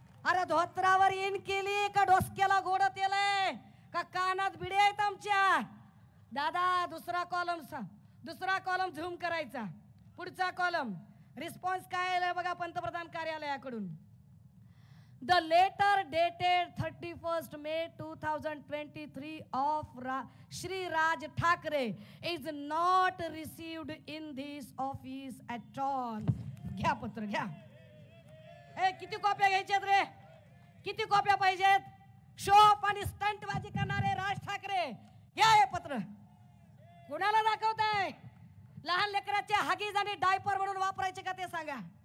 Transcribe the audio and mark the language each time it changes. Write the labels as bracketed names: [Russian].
[Marathi] अरे धोत्रावर इन केली का डोसक्याला गोड तेल आहे का कानात बिडे आहेत आमच्या? दादा दुसरा कॉलम झूम करायचा. पुढचा कॉलम रिस्पॉन्स काय आहे बघा पंतप्रधान कार्यालयाकडून. [English] The letter dated 31st May 2023 of Shri Raj Thakre is not received in this office at all. [Marathi] घ्या पत्र घ्या. किती कॉप्या घ्यायच्यात रे? किती कॉप्या पाहिजेत? शोप आणि स्टंटबाजी करणारे राज ठाकरे घ्या हे पत्र. कुणाला दाखवताय? लहान लेकराच्या हगीज आणि डायपर म्हणून वापरायचे का ते सांगा.